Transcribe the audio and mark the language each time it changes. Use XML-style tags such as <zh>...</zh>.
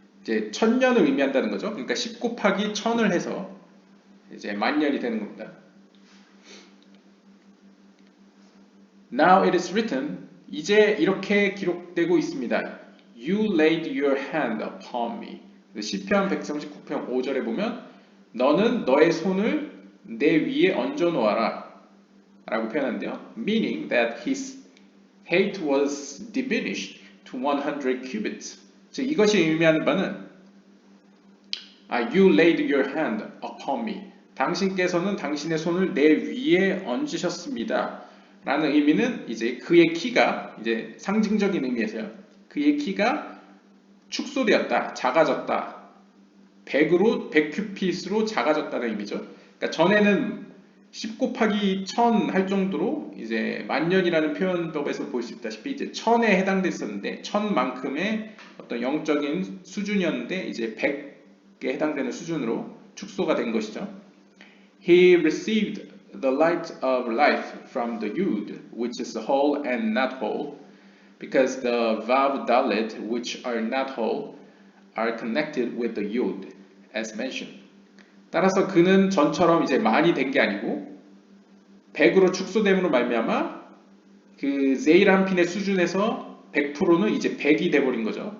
<ko>이제 1000년을 의미한다는 거죠. 그러니까 10 곱하기 1000을 해서 이제 만년이 되는 겁니다.</ko> <en>Now it is written.</en> <ko>이제 이렇게 기록되고 있습니다.</ko> <en>You laid your hand upon me.</en> <ko>시편 139편 5절에 보면 너는 너의 손을 내 위에 얹어 놓아라 라고 표현하는데요.</ko> <en>Meaning that his height was diminished to 100 cubits.</en> <ko>즉 이것이 의미하는 바는</ko> <en>You laid your hand upon me.</en> <ko>당신께서는 당신의 손을 내 위에 얹으셨습니다. 라는 의미는 이제 그의 키가 이제 상징적인 의미에서요. 그의 키가 축소되었다, 작아졌다. 100 큐핏으로 작아졌다는 의미죠. 그러니까 전에는 10 곱하기 1000 할 정도로 이제 만년이라는 표현법에서 볼 수 있다시피 이제 1000에 해당됐었는데 1000만큼의 어떤 영적인 수준이었는데 이제 100에 해당되는 수준으로 축소가 된 것이죠.</ko> <en>He received the light of life from the yud, which is whole and not whole, because the vav dalet, which are not whole, are connected with the yud, as mentioned.</en> <ko>따라서 그는 전처럼 이제 만이 된 게 아니고 100으로 축소됨으로 말미암아 그 제이람핀의 수준에서 100%는 이제 100이 돼버린 거죠.</ko>